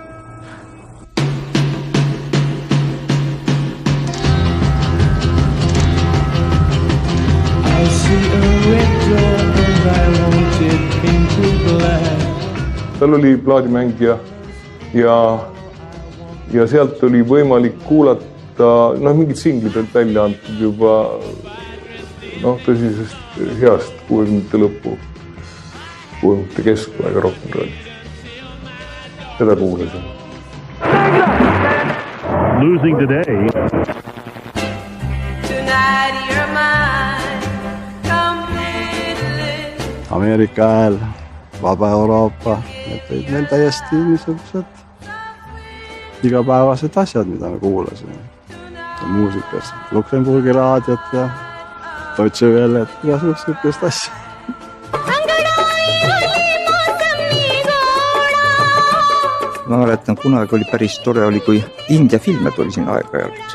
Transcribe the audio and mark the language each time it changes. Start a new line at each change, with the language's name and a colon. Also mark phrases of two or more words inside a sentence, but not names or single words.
Estonian: Tal oli plaadimängija ja sealt oli võimalik kuulata mingid singlid olid välja antud juba tõsisest heast 60. lõppu, 60. keskpaega rock'n'rolli. Seda kuulasin.
English: Losing today. Tonight you're mine completely.
Estonian: Ameerika hääl, Vaba Euroopa, need olid meil täiesti niisugused igapäevased asjad, mida me kuulasime. Ja muusikas, Luksemburgi raadiot ja Deutsche Wellet, igasugust sihukest asja. Ma mäletan, kunagi oli päris tore, oli kui India filme tuli siin aeg-ajalt.